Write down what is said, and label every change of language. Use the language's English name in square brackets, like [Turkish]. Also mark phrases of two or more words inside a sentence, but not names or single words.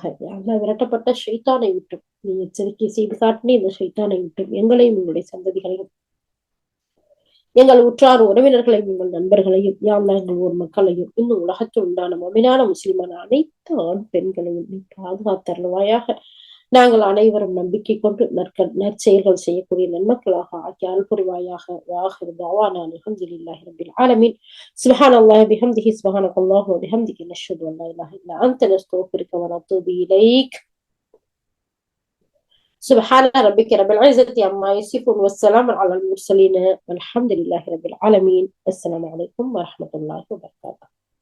[Arabic] يا الله, [Tamil] விரட்டப்பட்ட ஷைத்தானை விட்டும் நீ எச்சரிக்கை செய்து காட்டினே இந்த ஷைத்தானை விட்டும் எங்களையும் உங்களுடைய சந்ததிகளையும் எங்கள் உற்றார் உறவினர்களையும் எங்கள் நண்பர்களையும் [Arabic] يا الله [Tamil] எங்கள் ஊர் மக்களையும் இன்னும் உலகத்தில் உண்டான மொமினான முஸ்லிமான அனைத்து ஆண் பெண்களையும் நீ பாதுகாத்தருள்வாயாக. நாங்கள் அனைவரும் நம்பிக்கை கொண்டு நற்செயல்கள் செய்யக்கூடிய நன்மக்களாக ஆக்கி அருள் புரிவாயாக. [Arabic] وآخر دعوانا الحمد لله رب العالمين. سبحان الله وبحمده سبحانك اللهم وبحمده نشهد أن لا إله إلا أنت نستغفرك ونتوب إليك. سبحان ربك رب العزة عما يصفون والسلام على المرسلين والحمد لله رب العالمين. السلام عليكم ورحمة الله وبركاته.